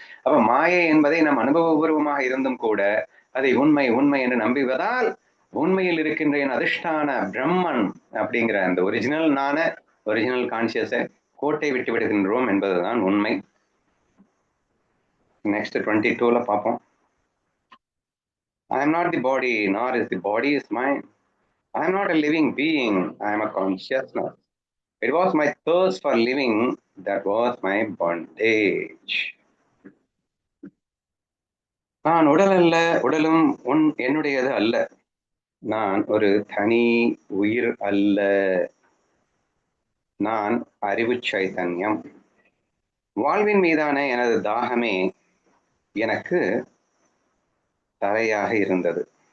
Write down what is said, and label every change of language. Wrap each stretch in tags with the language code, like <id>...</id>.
<ta>அப்ப மாயை என்பதை நம் அனுபவபூர்வமாக இருந்தும் கூட அதை உண்மை உண்மை என்று நம்புவதால் உண்மையில் இருக்கின்ற என் அதிஷ்டான பிரம்மன் அப்படிங்கிற அந்த ஒரிஜினல் கான்சியஸை கோட்டை விட்டு விடுகின்றோம் என்பதுதான் உண்மை. நெக்ஸ்ட் 22ல பார்ப்போம்.</ta> <en>I am not the body, nor is the body is mine. I am not a living being, I am a consciousness. It was my thirst for living that was my bondage.</en> <ta>நான் உடல் அல்ல, உடலும் என்னுடையது அல்ல. நான் ஒரு தனி உயிர் அல்ல. நான் அறிவு சைதன்யம். வாழ்வின் மீதான எனது தாகமே எனக்கு தலையாக இருந்தது.</ta>